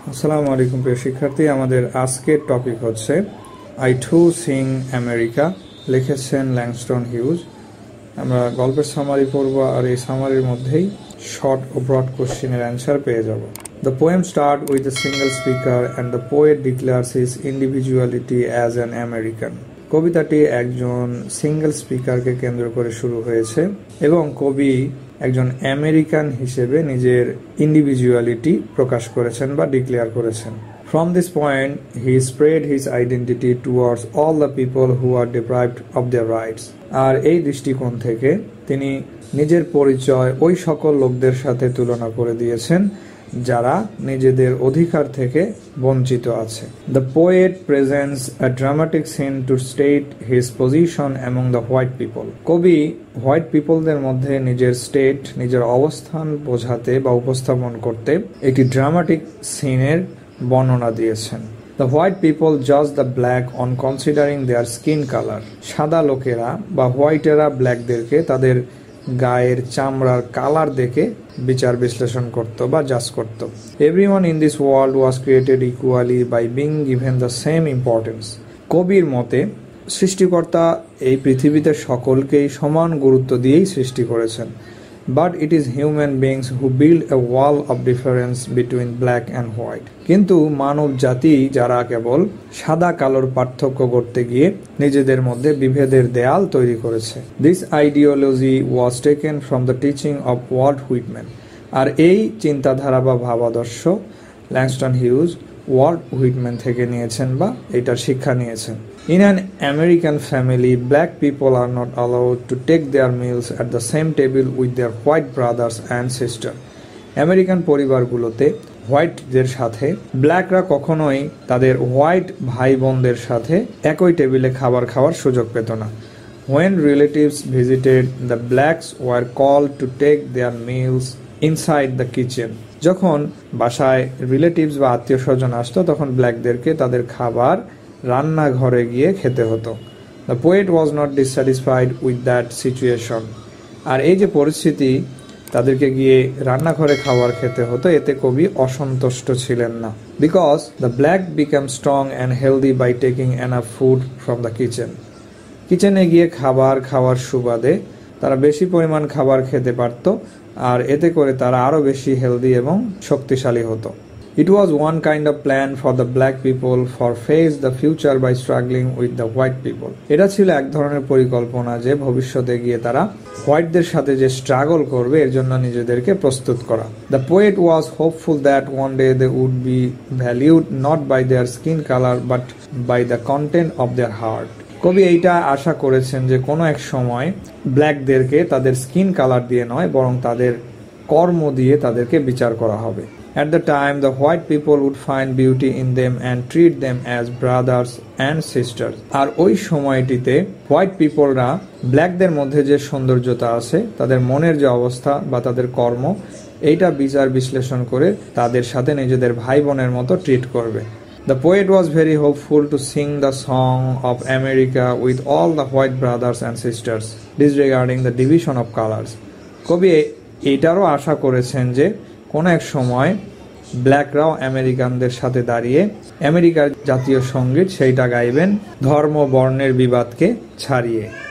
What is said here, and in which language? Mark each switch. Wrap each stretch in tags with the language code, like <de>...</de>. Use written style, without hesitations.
<bn>আসসালামু আলাইকুম প্রিয় শিক্ষার্থী, আমাদের আজকের টপিক হচ্ছে আই টু সিং আমেরিকা, লিখেছেন ল্যাংস্টন হিউজ। আমরা গল্পের সামারি পড়ব, আর এই সামারির মধ্যেই শর্ট ও ব্রড কোশ্চেনের অ্যান্সার পেয়ে যাব।</bn> <en>The poem starts with a single speaker and the poet declares his individuality as an American.</en> <bn>কবিতাটি একজন সিঙ্গেল স্পিকারকে কেন্দ্র করে শুরু হয়েছে এবং কবি একজন আমেরিকান হিসেবে নিজের ইন্ডিভিজুয়ালিটি প্রকাশ করেছেন বা ডিক্লেয়ার করেছেন।</bn> <en>From this point, he spread his identity towards all the people who are deprived of their rights.</en> <bn>আর এই দৃষ্টিকোণ থেকে তিনি নিজের পরিচয় ওই সকল লোকদের সাথে তুলনা করে দিয়েছেন যারা নিজেদের অধিকার থেকে বঞ্চিত আছে।</bn> <en>The poet presents a dramatic scene to state his position among the white people.</en> <bn>কবি হোয়াইট পিপলদের মধ্যে নিজের অবস্থান বোঝাতে বা উপস্থাপন করতে একটি ড্রামাটিক সিনের বর্ণনা দিয়েছেন।</bn> <en>The white people judge the black on considering their skin color.</en> <bn>সাদা লোকেরা বা হোয়াইটেরা ব্ল্যাকদেরকে তাদের গায়ের চামড়ার কালার দেখে বিচার বিশ্লেষণ করত বা জাজ করত।</bn> <en>Everyone in this world was created equally by being given the same importance.</en> <bn>কবির মতে সৃষ্টিকর্তা এই পৃথিবীতে সকলকেই সমান গুরুত্ব দিয়েই সৃষ্টি করেছেন।</bn> <en>But it is human beings who build a wall of difference between black and white.</en> <bn>কিন্তু মানব জাতি যারা কেবল সাদা কালোর পার্থক্য করতে গিয়ে নিজেদের মধ্যে বিভেদের দেয়াল তৈরি করেছে।</bn> <en>This ideology was taken from the teaching of Walt Whitman.</en> <bn>আর এই চিন্তাধারা বা ভাবাদর্শ ল্যাংস্টন হিউজ ওয়াল্ট হুইটম্যান থেকে নিয়েছেন বা এটার শিক্ষা নিয়েছেন।</bn> <en>In an American family, black people are not allowed to take their meals at the same table with their white brothers and sisters.</en> <bn>American পরিবারগুলোতে হোয়াইটদের সাথে ব্ল্যাকরা কখনোই তাদের হোয়াইট ভাই বোনদের সাথে একই টেবিলে খাবার খাওয়ার সুযোগ পেত না।</bn> <en>When relatives visited, the blacks were called to take their meals inside the kitchen.</en> <bn>যখন বাসায় রিলেটিভস বা আত্মীয় স্বজন আসতো তখন ব্ল্যাকদেরকে তাদের খাবার রান্নাঘরে গিয়ে খেতে হতো।</bn> <en>The poet was not dissatisfied with that situation.</en> <bn>আর এই যে পরিস্থিতি তাদেরকে গিয়ে রান্নাঘরে খাবার খেতে হতো, এতে কবি অসন্তুষ্ট ছিলেন না।</bn> <en>Because the black became strong and healthy by taking enough food from the kitchen.</en> <bn>কিচেনে গিয়ে খাবার খাওয়ার সুবাদে তারা বেশি পরিমাণ খাবার খেতে পারত, আর এতে করে তারা আরো বেশি হেলদি এবং শক্তিশালী হতো।</bn> <en>It was one kind of plan for the black people for face the future by struggling with the white people.</en> <bn>এটা ছিল এক ধরনের পরিকল্পনা যে ভবিষ্যতে গিয়ে তারা হোয়াইটদের সাথে যে স্ট্রাগল করবে এর জন্য নিজেদেরকে প্রস্তুত করা।</bn> <en>The poet was hopeful that one day they would be valued not by their skin color but by the content of their heart.</en> <bn>কবি এইটা আশা করেছেন যে কোনো এক সময় ব্ল্যাকদেরকে তাদের স্কিন কালার দিয়ে নয় বরং তাদের কর্ম দিয়ে তাদেরকে বিচার করা হবে।</bn> <en>At the time, the white people would find beauty in them and treat them as brothers and sisters.</en> <bn>আর ওই সময়টিতে হোয়াইট পিপলরা ব্ল্যাকদের মধ্যে যে সৌন্দর্যতা আছে, তাদের মনের যে অবস্থা বা তাদের কর্ম, এইটা বিচার বিশ্লেষণ করে তাদের সাথে নিজেদের ভাই বোনের মতো ট্রিট করবে।</bn> <en>The poet was very hopeful to sing the song of America with all the white brothers and sisters, disregarding the division of colors.</en> <bn>কবি এটারও আশা করেছেন যে কোনো এক সময় ব্ল্যাকরাও আমেরিকানদের সাথে দাঁড়িয়ে আমেরিকার জাতীয় সঙ্গীত সেইটা গাইবেন ধর্ম বর্ণের বিবাদকে ছাড়িয়ে।</bn>